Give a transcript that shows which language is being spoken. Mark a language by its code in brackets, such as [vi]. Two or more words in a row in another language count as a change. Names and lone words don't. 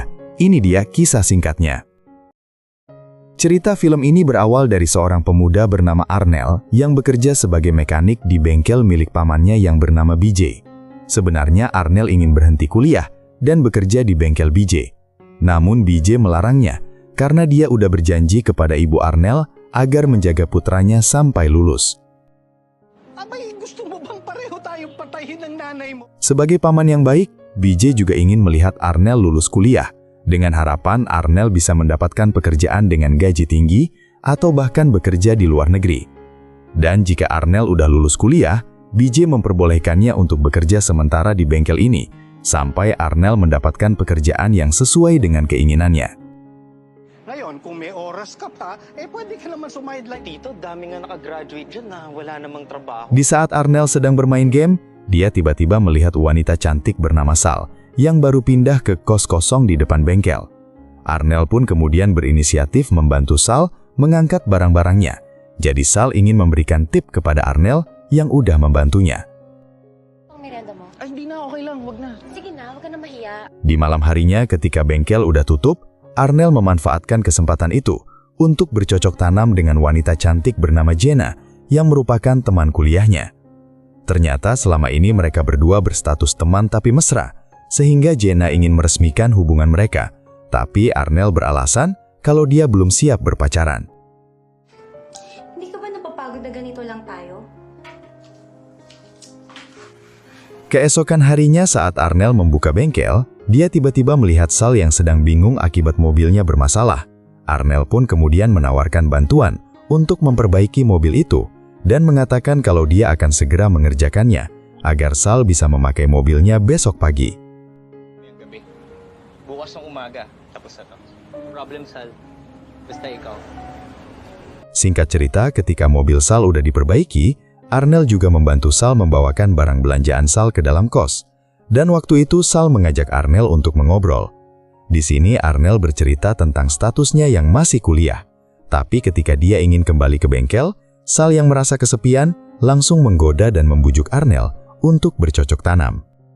[id] Ini dia kisah singkatnya. Cerita film ini berawal dari seorang pemuda bernama Arnel yang bekerja sebagai mekanik di bengkel milik pamannya yang bernama BJ. Sebenarnya Arnel ingin berhenti kuliah dan bekerja di bengkel BJ. Namun BJ melarangnya karena dia udah berjanji kepada ibu Arnel agar menjaga putranya sampai lulus. [tl] Abay, gusto mo bang pareho tayong patayin ng nanay mo? [id] Sebagai paman yang baik, BJ juga ingin melihat Arnel lulus kuliah, dengan harapan Arnel bisa mendapatkan pekerjaan dengan gaji tinggi atau bahkan bekerja di luar negeri. Dan jika Arnel udah lulus kuliah, BJ memperbolehkannya untuk bekerja sementara di bengkel ini, sampai Arnel mendapatkan pekerjaan yang sesuai dengan keinginannya. [tl] Ngayon, kung may oras ka pa, pwede ka naman sumideline. Tito, dami nga nakagraduate dyan na wala namang trabaho. [id] Di saat Arnel sedang bermain game, dia tiba-tiba melihat wanita cantik bernama Sal, yang baru pindah ke kos kosong di depan bengkel. Arnel pun kemudian berinisiatif membantu Sal mengangkat barang-barangnya. Jadi Sal ingin memberikan tip kepada Arnel yang udah membantunya. [tl] Ang merenda mo? Ay, hindi na, okay lang, wag na. Sige na, huwag ka na mahiya. [id] Di malam harinya ketika bengkel udah tutup, Arnel memanfaatkan kesempatan itu untuk bercocok tanam dengan wanita cantik bernama Jenna yang merupakan teman kuliahnya. Ternyata selama ini mereka berdua berstatus teman tapi mesra, sehingga Jenna ingin meresmikan hubungan mereka. Tapi Arnel beralasan kalau dia belum siap berpacaran. [tl] Hindi ka ba napapagod na ganito lang tayo? [id] Keesokan harinya saat Arnel membuka bengkel, dia tiba-tiba melihat Sal yang sedang bingung akibat mobilnya bermasalah. Arnel pun kemudian menawarkan bantuan untuk memperbaiki mobil itu dan mengatakan kalau dia akan segera mengerjakannya agar Sal bisa memakai mobilnya besok pagi. [tl] Gabi. Bukas ng umaga, tapos na to. Problem, Sal. Basta ikaw. [id] Singkat cerita, ketika mobil Sal udah diperbaiki, Arnel juga membantu Sal membawakan barang belanjaan Sal ke dalam kos. Dan waktu itu Sal mengajak Arnel untuk mengobrol. Di sini Arnel bercerita tentang statusnya yang masih kuliah. Tapi ketika dia ingin kembali ke bengkel, Sal yang merasa kesepian langsung menggoda dan membujuk Arnel untuk bercocok tanam.